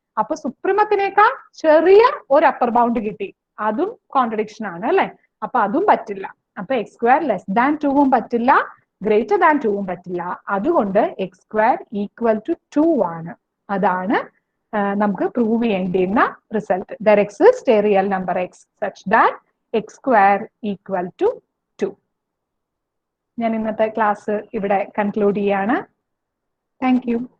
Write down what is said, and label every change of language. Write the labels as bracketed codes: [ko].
[ml] അപ്പൊ സുപ്രീമത്തിനേക്കാൾ ചെറിയ ഒരു അപ്പർ ബൗണ്ട് കിട്ടി. അതും കോൺട്രഡിക്ഷൻ ആണ് അല്ലെ? അപ്പൊ അതും പറ്റില്ല. അപ്പൊ എക്സ് സ്ക്വയർ ലെസ് ദാൻ 2ഉം പറ്റില്ല, ഗ്രേറ്റർ ദാൻ 2ഉം പറ്റില്ല. അതുകൊണ്ട് എക്സ് സ്ക്വയർ ഈക്വൽ ടു 2 ആണ്. അതാണ് നമുക്ക് prove ചെയ്യേണ്ടിയിരുന്ന result. [en] There exists a real number x such that x square equal to 2. [ml] ഞാൻ ഇന്നത്തെ ക്ലാസ് ഇവിടെ കൺക്ലൂഡ് ചെയ്യാണ്. Thank you.